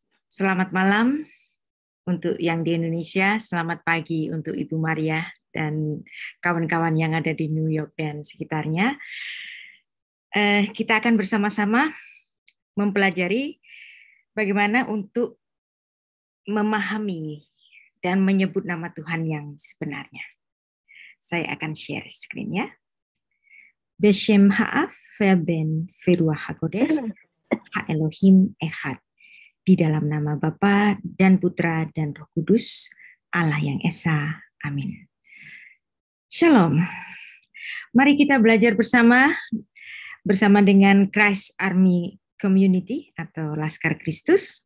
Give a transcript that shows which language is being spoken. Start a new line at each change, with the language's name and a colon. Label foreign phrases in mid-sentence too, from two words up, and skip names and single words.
Indonesian: Selamat malam untuk yang di Indonesia, selamat pagi untuk Ibu Maria dan kawan-kawan yang ada di New York dan sekitarnya. Kita akan bersama-sama mempelajari bagaimana untuk memahami dan menyebut nama Tuhan yang sebenarnya. Saya akan
English: share screen
Indonesian: ya.
Hebrew: Beshem ha'af verben veruah hakodesh ha Elohim echad.
Indonesian: Di dalam nama Bapa dan Putra dan Roh Kudus, Allah yang Esa. Amin. Shalom. Mari kita belajar bersama dengan Christ Army Community atau Laskar Kristus.